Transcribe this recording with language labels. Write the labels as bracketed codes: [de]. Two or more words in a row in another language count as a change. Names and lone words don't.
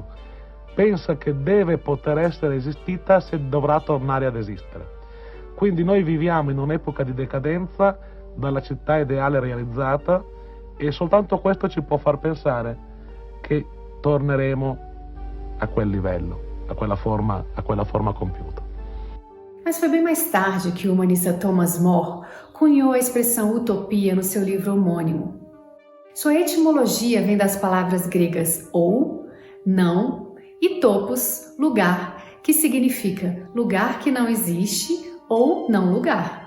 [it] Pensa che deve poter essere esistita se dovrà tornare ad esistere. Quindi noi viviamo in un'epoca di decadenza dalla città ideale realizzata e soltanto questo ci può far pensare che torneremo a quel livello, a quella forma compiuta. [pt] Mas foi bem mais tarde que o humanista Thomas More cunhou a expressão utopia no seu livro homônimo. Sua etimologia vem das palavras gregas ou, não, e topos, lugar, que significa lugar que não existe ou não lugar.